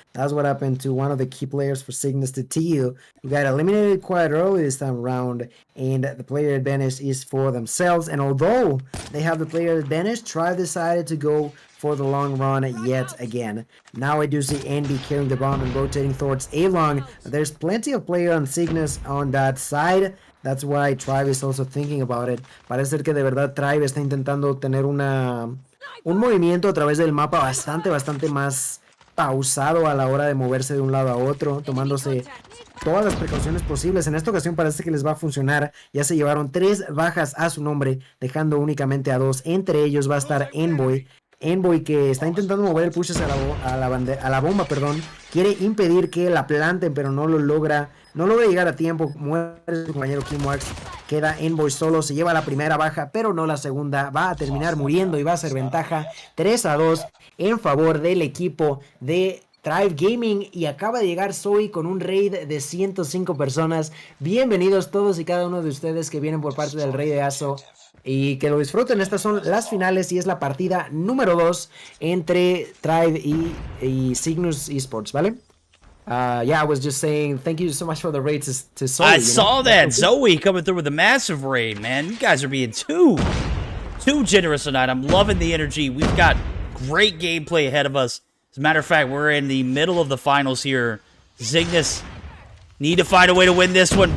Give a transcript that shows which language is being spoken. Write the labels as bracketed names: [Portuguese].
[English] That's what happened to one of the key players for Cygnus, Tatio, who got eliminated quite early this time around, and the player advantage is for themselves. And although they have the player advantage, Tribe decided to go for the long run yet again. Now I do see Envy carrying the bomb and rotating towards A-long. There's plenty of player on Cygnus on that side. That's why Tribe is also thinking about it. [Spanish] Parece ser que de verdad Tribe está intentando tener un movimiento a través del mapa bastante más pausado a la hora de moverse de un lado a otro, tomándose todas las precauciones posibles. En esta ocasión parece que les va a funcionar. Ya se llevaron 3 bajas a su nombre, dejando únicamente a 2. Entre ellos va a estar Envoy. Envoy, que está intentando mover el push a la bomba, perdón. Quiere impedir que la planten, pero no lo logra. No logra llegar a tiempo. Muere su compañero Chemwax. Queda Envoy solo. Se lleva la primera baja, pero no la segunda. Va a terminar muriendo y va a ser ventaja 3-2 en favor del equipo de Tribe Gaming y acaba de llegar Zoe con un raid de 105 personas. Bienvenidos todos y cada uno de ustedes que vienen por parte del Rey de Aso y que lo disfruten. Estas son las finales y es la partida número 2 entre Tribe y Cygnus Esports, ¿vale? [English] Yeah, I was just saying thank you so much for the raid to Zoe. I saw that. Zoe coming through with a massive raid, man. You guys are being too generous tonight. I'm loving the energy. We've got great gameplay ahead of us. As a matter of fact, we're in the middle of the finals here. Cygnus need to find a way to win this one.